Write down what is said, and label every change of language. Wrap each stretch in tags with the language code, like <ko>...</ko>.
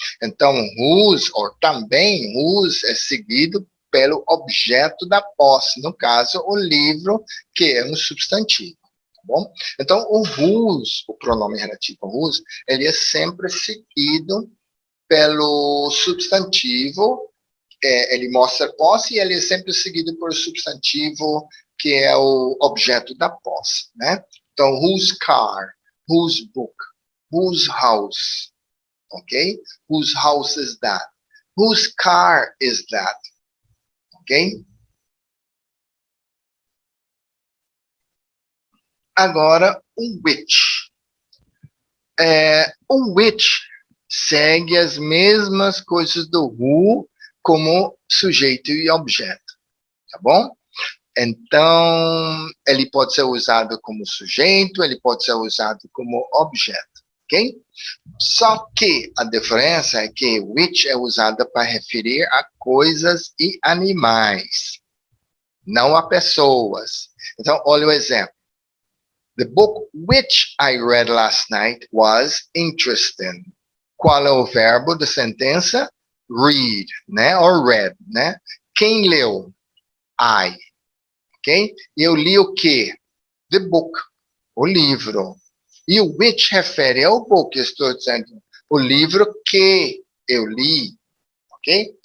<pt>Então, whose, ou também whose, é seguido pelo objeto da posse, no caso, o livro, que é um substantivo. Tá bom? Então, o whose, o pronome relativo whose, ele é sempre seguido pelo substantivo, ele mostra posse e ele é sempre seguido por substantivo, que é o objeto da posse, né? Então,</pt> <en>whose car, whose book, whose house, ok? Whose house is that? Whose car is that? Ok?</en> <pt>Agora, um which. Um which segue as mesmas coisas do who como sujeito e objeto, tá bom? Então, ele pode ser usado como sujeito, ele pode ser usado como objeto, ok? Só que a diferença é que which é usada para referir a coisas e animais, não a pessoas. Então, olha o exemplo.</pt> <en>The book which I read last night was interesting.</en> <pt>Qual é o verbo da sentença? Read, né? Or read, né? Quem leu? I. Ok? E eu li o quê? The book, o livro. E o which refere ao book, estou dizendo, o livro que eu li, ok?</pt>